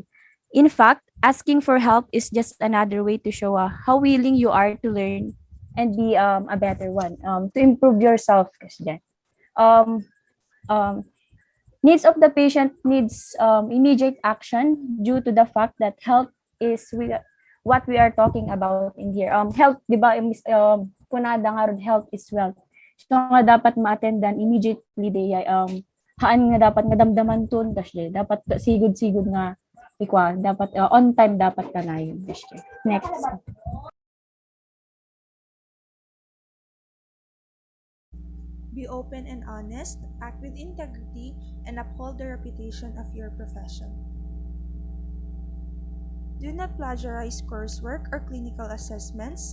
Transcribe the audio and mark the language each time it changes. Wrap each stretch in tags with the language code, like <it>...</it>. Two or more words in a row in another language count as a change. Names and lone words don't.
<en>In fact, asking for help is just another way to show how willing you are to learn and be a better one, to improve yourself. Kasi um, um, needs of the patient needs immediate action due to the fact that health is what we are talking about in here. Health, di ba,</en> <ilo>punada nga ron,</ilo> <en>health is wealth.</en> <ilo>So nga dapat ma-attendan immediately day haan nga dapat nga damdaman ton kasi dapat sigud-sigud nga dapat</ilo> <en>on time</en> <ilo>dapat kanayon.</ilo> <en>Next. Be open and honest, act with integrity, and uphold the reputation of your profession. Do not plagiarize coursework or clinical assessments.</en>